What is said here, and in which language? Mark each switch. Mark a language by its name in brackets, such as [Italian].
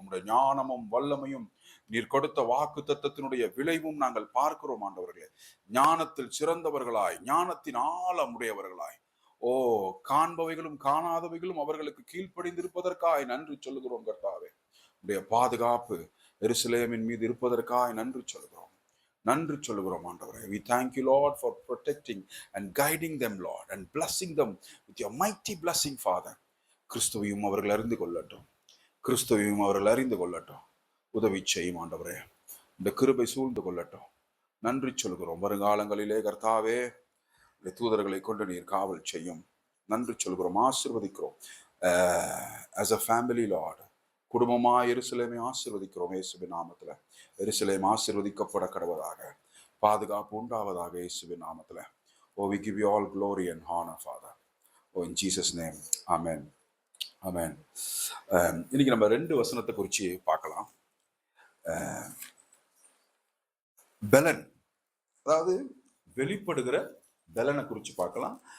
[Tamil] உம்முடைய ஞானமும் வல்லமையும் நீர் கொடுத்த வாக்கு தத்தத்தினுடைய விளைவும் நாங்கள் பார்க்கிறோம் ஆண்டவர்களே. ஞானத்தில் சிறந்தவர்களாய், ஞானத்தின் ஆழமுடையவர்களாய், காண்பவைகளும் காணாதவைகளும் அவர்களுக்கு கீழ்ப்படிந்திருப்பதற்காய் நன்றி சொல்லுகிறோம் கர்த்தாவே. உடைய பாதுகாப்பு எருசலேமின் மீது இருப்பதற்காக நன்றி சொல்கிறோம். நன்றி சொல்கிறோம் ஆண்டவரே. [English] We thank you Lord for protecting and guiding them Lord and blessing them with your mighty blessing Father. [Tamil] கிறிஸ்துவையும் அவர்கள் அறிந்து கொள்ளட்டும். கிறிஸ்துவையும் அவர்கள் அறிந்து கொள்ளட்டும். உதவி செய்யும் ஆண்டவரே. இந்த கிருபை சூழ்ந்து கொள்ளட்டும். நன்றி சொல்கிறோம். வருங்காலங்களிலே கர்த்தாவே தூதர்களை கொண்டு நீர் காவல் செய்யும். நன்றி சொல்கிறோம். ஆசீர்வதிக்கிறோம். [English] as a family Lord, [Tamil] குடும்பமா எருசலேமை ஆசீர்வதிக்கிறோம் இயேசுவின் நாமத்துல. எருசலேம் ஆசீர்வதிக்கப்பட கடவதாக, பாதுகாப்பு உண்டாவதாக இயேசுவின் நாமத்துல. [English] Oh, we give you all glory and honor Father. Oh, in Jesus name. Amen. Amen. [Tamil] இன்னைக்கு நம்ம 2 வசனத்தை குறித்து பார்க்கலாம். பெலன், அதாவது வெளிப்படுகிற பெலனை குறித்து பார்க்கலாம்.